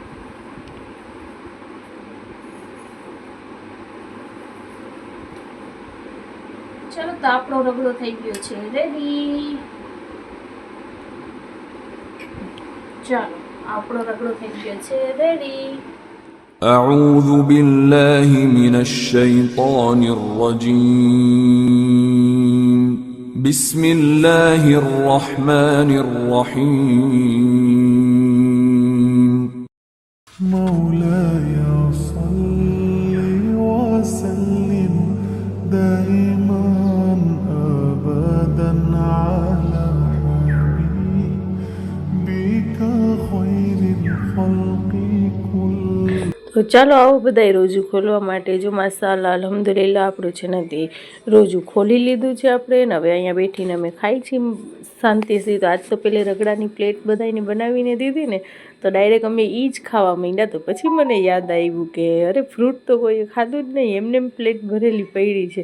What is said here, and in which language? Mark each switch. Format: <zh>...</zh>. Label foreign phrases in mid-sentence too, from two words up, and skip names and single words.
<gu>ચલો, તો આપણો રગડો થઈ ગયો છે રેડી. ચાલો, આપણો રગડો થઈ ગયો છે રેડી.</gu> <ar>أعوذ بالله من الشيطان الرجيم بسم الله الرحمن الرحيم مولاي صل وسلم دائما أبدا على حبيبك خير الخلق كل.</ar> <gu>તો ચાલો આવો બધાય રોજુ ખોલવા માટે. જો</gu> <ar>ما شاء الله الحمد لله</ar> <gu>આપણું છે ને તે રોજુ ખોલી લીધું છે આપણે. ને હવે અહીંયા બેઠીને અમે ખાઈ છીએ શાંતિથી. તો આજ તો પેલે રગડાની પ્લેટ બધાને બનાવીને દીધી ને, તો ડાયરેક્ટ અમે એ જ ખાવા માંડ્યા. તો પછી મને યાદ આવ્યું કે અરે ફ્રૂટ તો કોઈ ખાધું જ નહીં, એમને પ્લેટ ભરેલી પડી છે.</gu>